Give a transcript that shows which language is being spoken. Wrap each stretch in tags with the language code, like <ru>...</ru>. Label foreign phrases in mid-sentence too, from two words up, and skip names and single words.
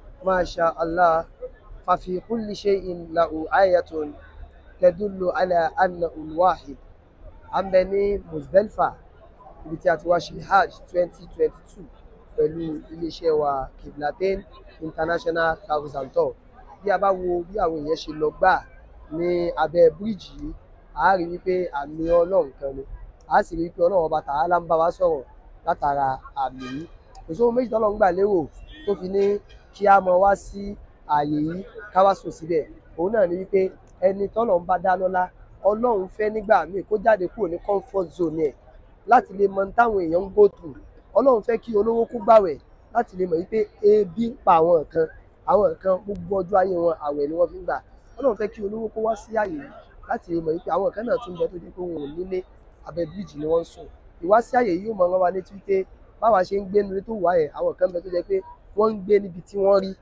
<ar>ما شاء الله ففي كل شيء له آية تدل على أنه الواحد. أم بني مزدلفة</ar> <yo>ibi tí a ti wá ṣe hajj 2022 pẹ̀lú iléeṣẹ́ wa Qiblatain International Travels and Tour. Bí a bá wo bí àwọn èèyàn ṣe lọ gbà ní abẹ́ bíríìjì yìí, a rí wípé àmì Ọlọ́run kan ni, a sì rí wípé Ọlọ́run ọba Tàálà ń bá wa sọ̀rọ̀ látara àmì yìí. Kò sóhun méjì tọ́lọ́run gbà lérò tó fi ní kí a mọ wá sí ààyè yìí ká wá sùn síbẹ̀. Òun náà ni wípé ẹni tọ́lọ́run bá dá lọ́lá, Ọlọ́run fẹ́ nígbà míì kó jáde kúrò ní</yo> <en>comfort zone</en> <yo>ẹ̀ láti lè mọ táwọn èèyàn ń</yo> <en>go through.</en> <yo>Ọlọ́run fẹ́ kí olówó kó gbàwẹ̀ láti lè mọ̀ wípé ebi ń pa àwọn kan gbogbo ọjọ́ ayé wọn àwẹ̀ ni wọ́n fi ń gbà. Ọlọ́run fẹ́ kí olówó kó wá sí ààyè yìí láti lè mọ̀ wípé àwọn kan náà tún bẹ tó jẹ́ pé wọn ò nílé, abẹ́ bíríìjì ni wọ́n ń sùn. Ìwá sí ààyè yìí yóò máa rán wa létí wípé báwa ṣe ń gbé nílé tó wà yẹn, àwọn kan bẹ tó jẹ́ pé wọ́n ń gbé níbi tí wọ́n rí.</yo>